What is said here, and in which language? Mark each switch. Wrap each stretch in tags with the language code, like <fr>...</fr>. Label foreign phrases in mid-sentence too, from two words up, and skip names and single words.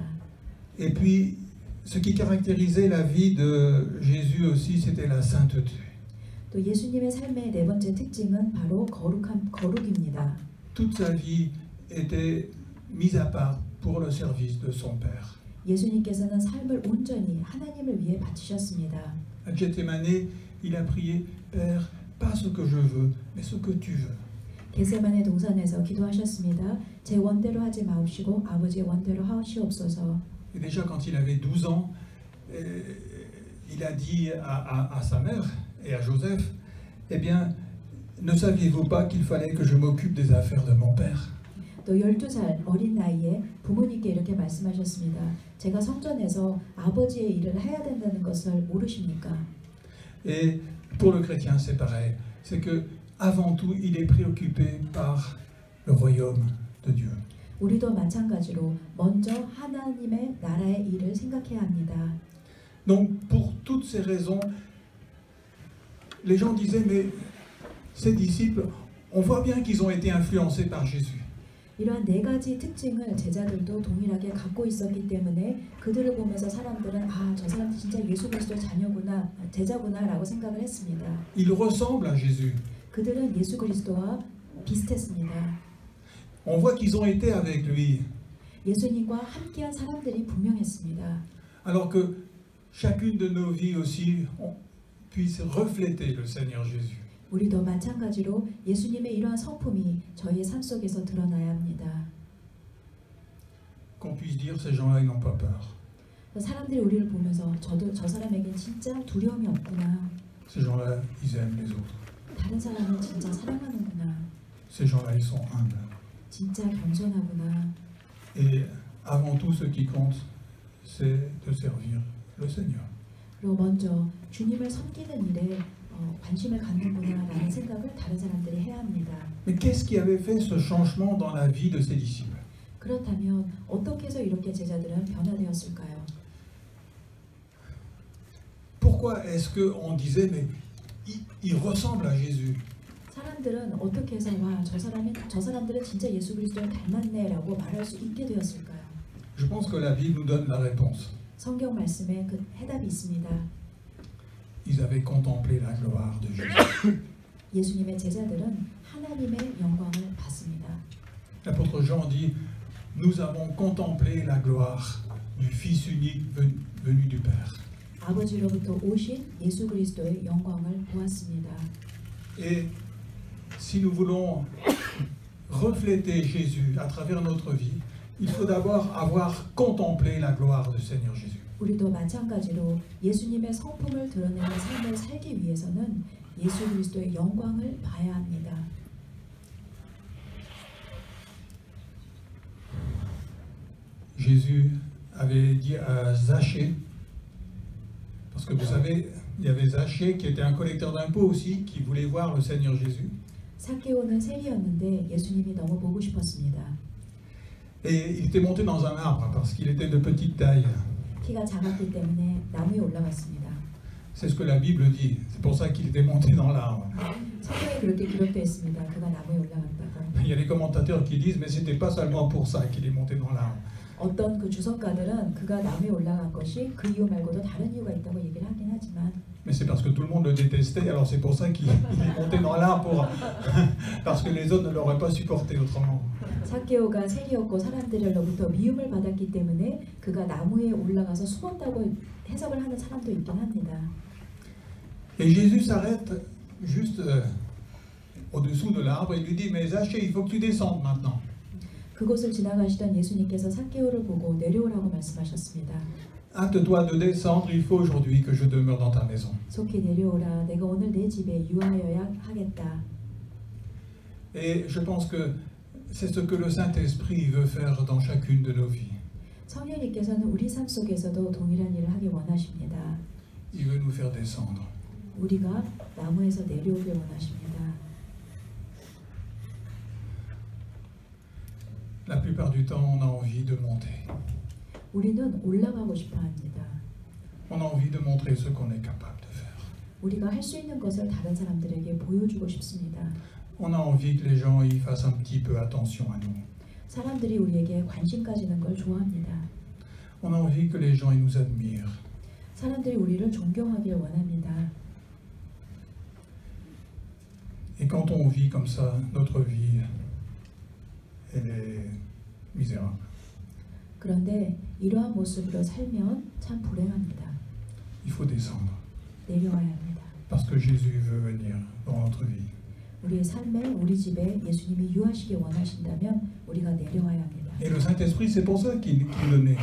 <fr>Et puis, ce qui caractérisait la vie de Jésus aussi, c'était la sainteté.</fr> <ko>또 예수님의 삶의 네 번째 특징은 바로 거룩입니다.</ko> <fr>Toute sa vie était mise à part pour le service de son Père.</fr> <ko>예수님께서는 삶을 온전히 하나님을 위해 바치셨습니다.</ko> <fr>À Gethsémané, il a prié, Père, pas ce que je veux, mais ce que tu veux.</fr> <ko>겟세마네 동산에서 기도하셨습니다. 제 원대로 하지 마옵시고 아버지의 원대로 하시옵소서.</ko> <fr>Et déjà quand il avait 12 ans, il a dit à sa mère et à Joseph, eh bien, ne saviez-vous pas qu'il fallait que je m'occupe des affaires de mon père?</fr> <ko>또 12살 어린 나이에 부모님께 이렇게 말씀하셨습니다. 제가 성전에서 아버지의 일을 해야 된다는 것을 모르십니까?</ko> <fr>Et pour le chrétien, c'est pareil. C'est que avant tout, il est préoccupé par le royaume de Dieu.</fr> <ko>우리도 마찬가지로 먼저 하나님의 나라의 일을 생각해야 합니다.</ko> <fr>Donc, pour toutes ces raisons, les gens disaient, mais ces disciples, on voit bien qu'ils ont été influencés par Jésus.</fr> <ko>이러한 네 가지 특징을 제자들도 동일하게 갖고 있었기 때문에 그들을 보면서 사람들은 저 사람 진짜 예수 그리스도의 자녀구나, 제자구나라고 생각을 했습니다.</ko> <fr>Ils ressemblent à Jésus.</fr> <ko>그들은 예수 그리스도와 비슷했습니다.</ko> <fr>On voit qu'ils ont été avec lui.</fr> <ko>예수님과 함께한 사람들이 분명했습니다.</ko> <fr>Alors que chacune de nos vies aussi puisse refléter le Seigneur Jésus.</fr> <ko>우리도 마찬가지로 예수님의 이러한 성품이 저희의 삶 속에서 드러나야 합니다.</ko> <fr>Qu'on puisse dire ces gens-là, ils n'ont pas peur.</fr> <ko>사람들이 우리를 보면서 저도 저 사람에겐 진짜 두려움이 없구나.</ko> <fr>Ces gens-là, ils aiment les autres.</fr> <ko>다른 사람은 진짜 사랑하는구나.</ko> <fr>Ces gens-là, ils sont humbles.</fr> <ko>진짜 겸손하구나.</ko> <fr>Et avant tout, ce qui compte, c'est de servir le Seigneur.</fr> <ko>그리고 먼저 주님을 섬기는 일에 관심을 갖는구나라는 생각을 다른 사람들이 해야 합니다.</ko> <fr>Mais qu'est-ce qui avait fait ce changement dans la vie de ces disciples?</fr> <ko>그렇다면 어떻게 해서 이렇게 제자들은 변화되었을까요?</ko> <fr>Pourquoi est-ce qu'on disait, mais il ressemble à Jésus?</fr> <ko>사람들은 어떻게 해서 저 사람들은 진짜 예수 그리스도를 닮았네라고 말할 수 있게 되었을까요?</ko> <fr>Je pense que la Bible nous donne la réponse.</fr> <ko>성경 말씀에 그 해답이 있습니다.</ko> <fr>Ils avaient contemplé la gloire de Jésus.</fr> <ko>예수님의 제자들은 하나님의 영광을 봤습니다.</ko> <fr>L'apôtre Jean dit, nous avons contemplé la gloire du Fils unique venu du Père.</fr> <ko>아버지로부터 오신 예수 그리스도의 영광을 보았습니다.</ko> <fr>Et si nous voulons refléter Jésus à travers notre vie, il faut d'abord avoir contemplé la gloire du Seigneur Jésus.</fr> <ko>우리도 마찬가지로 예수님의 성품을 드러내는 삶을 살기 위해서는 예수 그리스도의 영광을 봐야 합니다.</ko> <fr>Jésus avait dit à Zachée, parce que vous savez, il y avait Zachée qui était un collecteur d'impôts aussi, qui voulait voir le Seigneur Jésus.</fr> <ko>삭개오는 세리였는데 예수님이 너무 보고 싶었습니다.</ko> <fr>Et il était monté dans un arbre parce qu'il était de petite taille.</fr> <ko>키가 작았기 때문에 나무에 올라갔습니다.</ko> <fr>C'est ce que la Bible dit. C'est pour ça qu'il était monté dans l'arbre.</fr> <ko>성경에 그렇게 기록되어 있습니다. 그가 나무에 올라갔다고.</ko> <fr>Il y a des commentateurs qui disent, mais c'était pas seulement pour ça qu'il est monté dans l'arbre.</fr> <ko>어떤 그 주석가들은 그가 나무에 올라간 것이 그 이유 말고도 다른 이유가 있다고 얘기를 하긴 하지만</ko> <fr>Mais c'est parce que tout le monde le détestait, alors c'est pour ça qu'il est monté dans l'arbre, parce que les autres ne l'auraient pas supporté autrement.</fr> <ko>삭개오가 세리였고 사람들로부터 미움을 받았기 때문에 그가 나무에 올라가서 숨었다고 해석을 하는 사람도 있긴 합니다.</ko> <fr>Et Jésus s'arrête juste au-dessous de l'arbre et lui dit, mais Zachée, il faut que tu descendes maintenant.</fr> <ko>그곳을 지나가시던 예수님께서 삭개오를 보고 내려오라고 말씀하셨습니다.</ko> <fr>Hâte-toi de descendre, il faut aujourd'hui que je demeure dans ta maison.</fr> <ko>속히 내려오라. 내가 오늘 내 집에 유하여야 하겠다.</ko> <fr>Et je pense que c'est ce que le Saint-Esprit veut faire dans chacune de nos vies.</fr> <ko>성령님께서는 우리 삶 속에서도 동일한 일을 하기 원하십니다.</ko> <fr>Il veut nous faire descendre.</fr> <ko>우리가 나무에서 내려오길 원하십니다.</ko> <fr>La plupart du temps, on a envie de monter.</fr> <ko>우리는 올라가고 싶어 합니다.</ko> <fr>On a envie de montrer ce qu'on est capable de faire.</fr> <ko>우리가 할 수 있는 것을 다른 사람들에게 보여주고 싶습니다.</ko> <fr>On a envie que les gens y fassent un petit peu attention à nous.</fr> <ko>사람들이 우리에게 관심 가지는 걸 좋아합니다.</ko> <fr>On a envie que les gens y nous admirent.</fr> <ko>사람들이 우리를 존경하길 원합니다.</ko> <fr>Et quand on vit comme ça, notre vie, elle est misérable.</fr> <ko>그런데 이러한 모습으로 살면 참 불행합니다.</ko> <fr>Il faut descendre.</fr> <ko>내려와야 합니다.</ko> <fr>Parce que Jésus veut venir dans notre vie.</fr> <ko>우리의 삶에 우리 집에 예수님이 유하시길 원하신다면 우리가 내려와야 합니다.</ko> <fr>Et le Saint-Esprit, c'est pour ça qu'il le naît.</fr>